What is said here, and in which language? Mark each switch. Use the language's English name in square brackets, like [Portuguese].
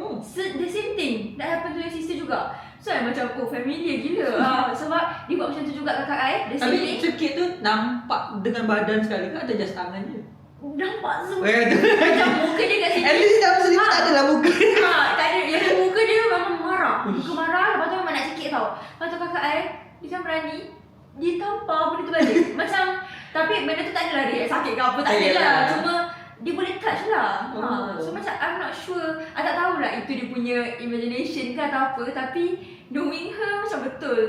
[English] The same thing that happened to your sister [Malay] juga. So I macam familiar gila. Sebab dia buat macam tu juga kakak I. [English] The same [Malay] Tapi [English] thing. [Malay] cekik tu nampak dengan badan sekali ke atau just tangan je? Nampak semua. Macam muka dia kat sini. At least dalam selimut tak adalah muka. Tak ada. Yang muka dia memang marah. Muka marah, lepas tu memang nak cekik tau. Lepas tu kakak I, dia kan berani. Dia tampar benda tu balik. Macam, tapi benda tu tak adalah dia sakit ke apa, tak adalah. Cuma dia boleh touch lah. [English] So [Malay] macam [English] I'm not sure. [Malay] I tak tahulah itu dia punya imagination ke atau apa. Tapi [English] knowing her [Malay] macam betul.